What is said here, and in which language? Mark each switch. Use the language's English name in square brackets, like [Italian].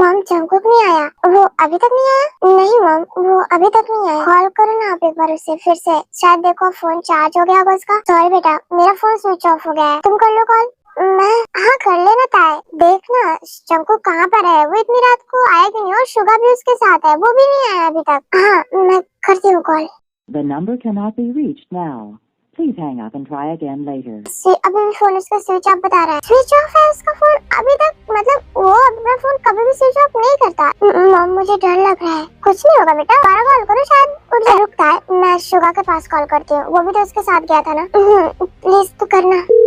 [Hindi] Mom Jungkook नहीं आया? वो अभी तक नहीं आया? नहीं मॉम, वो अभी तक नहीं आया। कॉल करो ना आप एक बार उसे फिर से, शायद देखो फोन चार्ज हो गया होगा उसका। सॉरी बेटा, मेरा फोन स्विच ऑफ हो गया है। तुम कर लो कॉल। मैं हाँ कर लेना ताए। देखना जंगकुक कहाँ पर है, वो इतनी रात को आया क्यों नहीं? और शुगा भी उसके साथ है, वो भी नहीं आया अभी तक। हाँ मैं करती हूँ call. [English] The number cannot be reached now. Please hang up and try again later. [Hindi] अभी भी फोन उसका स्विच ऑफ बता रहा है। स्विच ऑफ है उसका फोन अभी तक? मतलब वो अपना फोन कभी भी स्विच ऑफ नहीं करता। मॉम मुझे डर लग रहा है। कुछ नहीं होगा बेटा, दोबारा कॉल करो, शायद उठ जाए। रुकता है, मैं शुगा के पास कॉल करती हूँ, वो भी तो उसके साथ गया था ना। प्लीज तू करना।